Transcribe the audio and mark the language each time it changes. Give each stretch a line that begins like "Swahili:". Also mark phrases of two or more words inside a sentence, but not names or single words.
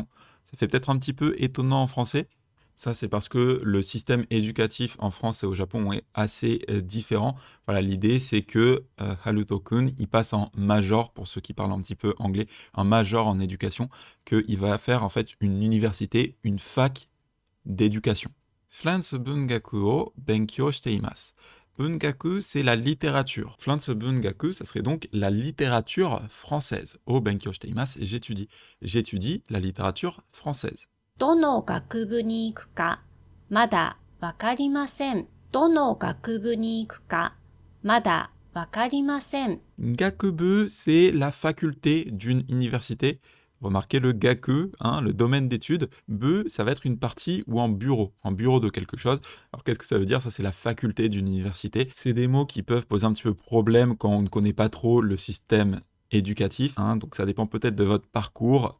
French: Ça fait peut-être un petit peu étonnant en français. Ça, c'est parce que le système éducatif en France et au Japon est assez différent. Voilà, l'idée, c'est que Haruto-kun, il passe en major, pour ceux qui parlent un petit peu anglais, un major en éducation, qu'il va faire en fait une université, une fac d'éducation.
Japanese: Pflanze 文学を勉強しています.
French: Bungaku, c'est la littérature.
Japanese: Pflanze bungaku,
French: ça serait donc la littérature française.
Japanese: を勉強しています,
French: j'étudie. J'étudie la littérature française.
Japanese: どの学部に行くかまだわかりません。どの学部に行くかまだわかりません。
French: Gakubu, c'est la faculté d'une université. Remarquez le gaku, hein, le domaine d'études. Bu, ça va être une partie ou un bureau de quelque chose. Alors qu'est-ce que ça veut dire? Ça, c'est la faculté d'une université. C'est des mots qui peuvent poser un petit peu problème quand on ne connaît pas trop le système éducatif, hein, donc ça dépend peut-être de votre parcours.